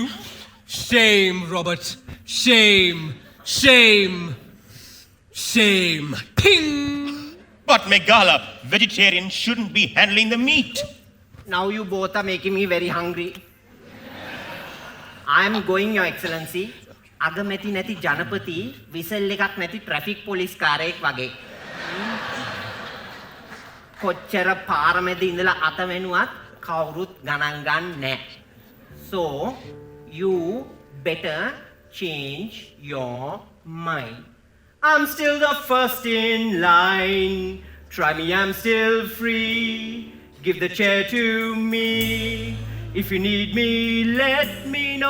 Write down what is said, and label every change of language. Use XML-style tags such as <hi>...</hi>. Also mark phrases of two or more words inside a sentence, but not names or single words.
<en>Shame, Robert. Shame. Shame. Shame. Ping! But Megala, vegetarians shouldn't be handling the meat. Now you both are making me very hungry. I am going, Your Excellency.</en> <si>අගමැති නැති ජනපති, whistle එකක් නැති</si> <en>traffic police</en> <si>කාරයෙක් වගේ. කොච්චර පාරමෙද ඉඳලා අත වෙනුවත් කවුරුත් ගණන් ගන්නෑ.</si> <en>So you better change your mind. I'm still the first in line. Try me, I'm still free. Give the chair to me. If you need me, let me know.</en>